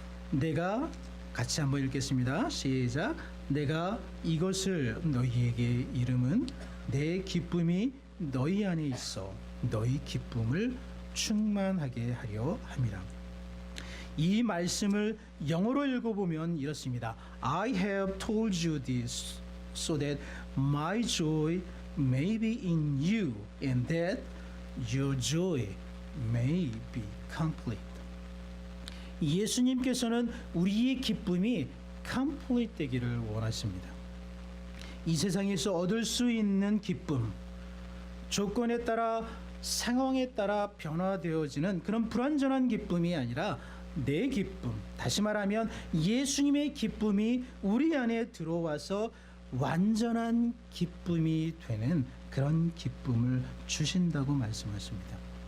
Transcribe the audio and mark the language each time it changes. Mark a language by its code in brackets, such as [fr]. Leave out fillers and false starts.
[ko] 내가 같이 한번 읽겠습니다. 시작. 내가 이것을 너희에게 이름은 내 기쁨이 너희 안에 있어 너희 기쁨을 충만하게 하려 함이라. 이 말씀을 영어로 읽어보면 이렇습니다. [en] I have told you this so that my joy may be in you and that your joy may be complete. [ko] 예수님께서는 우리의 기쁨이 complete 되기를 원하십니다. 이 세상에서 얻을 수 있는 기쁨, 조건에 따라 상황에 따라 변화되어지는 그런 불완전한 기쁨이 아니라 내 기쁨, 다시 말하면 예수님의 기쁨이 우리 안에 들어와서 완전한 기쁨이 되는 그런 기쁨을 주신다고 말씀하십니다.